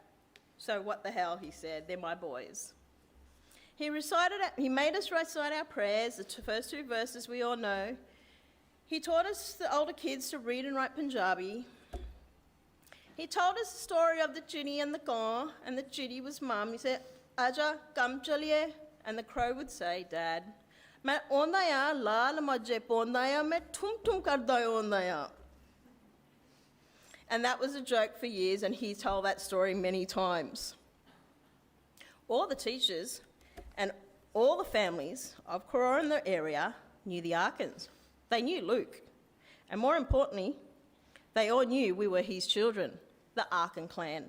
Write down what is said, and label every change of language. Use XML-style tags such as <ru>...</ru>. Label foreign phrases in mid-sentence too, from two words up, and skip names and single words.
<en>So what the hell, he said, they're my boys. He made us recite our prayers, the first 2 verses we all know. He taught us, the older kids, to read and write Punjabi. He told us the story of the chitty and the gaw, and the chitty was Mum. He said,</en> <pa>"ਆਜਾ, ਕੰਮ ਚੱਲੀਏ,"</pa> <en>and the crow would say,</en> <pa>"Dad, ਮੈਂ ਆਉਂਦਾ ਯਾ, ਲਾਲ ਮੱਝੇ ਪਾਉਂਦਾ ਯਾ, ਮੈਂ ਤੁਮ ਕਰਦਾ ਆਉਂਦਾ ਯਾ."</pa> <en>And that was a joke for years, and he told that story many times. All the teachers and all the families of Karora in the area knew the Arkans. They knew Luke. And more importantly, they all knew we were his children, the Arkan clan.</en>